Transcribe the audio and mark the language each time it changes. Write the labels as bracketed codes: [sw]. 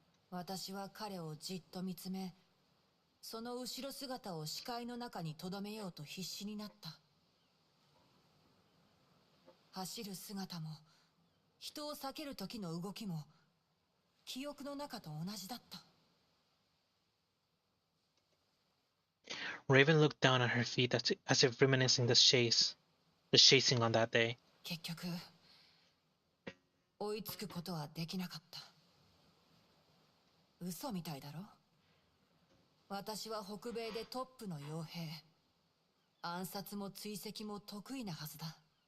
[ja] 私は彼をじっと見つめ、その後ろ姿を視界の中に留めようと必死になった。走る姿も、人を避ける時の動きも、記憶の中と同じだった。 [en] Raven looked down at her feet as if reminiscing the chasing on that day. [ja] 結局、追いつくことはできなかった。嘘みたいだろ？私は北米でトップの傭兵。暗殺も追跡も得意なはずだ。